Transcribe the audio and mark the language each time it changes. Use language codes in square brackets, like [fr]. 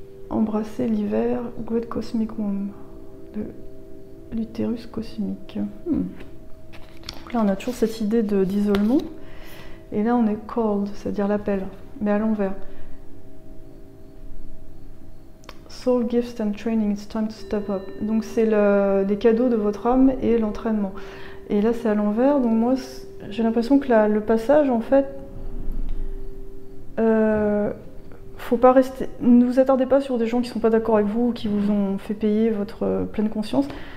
[fr] Embrasser l'hiver, [en] Great Cosmic Womb, [fr] de l'utérus cosmique. Donc là, on a toujours cette idée d'isolement. Et là, on est cold, c'est-à-dire l'appel, mais à l'envers. [en] Soul gifts and training, it's time to step up. [fr] Donc c'est les cadeaux de votre âme et l'entraînement. Et là, c'est à l'envers. Donc moi, j'ai l'impression que le passage, en fait, faut pas rester. Ne vous attardez pas sur des gens qui sont pas d'accord avec vous ou qui vous ont fait payer votre pleine conscience.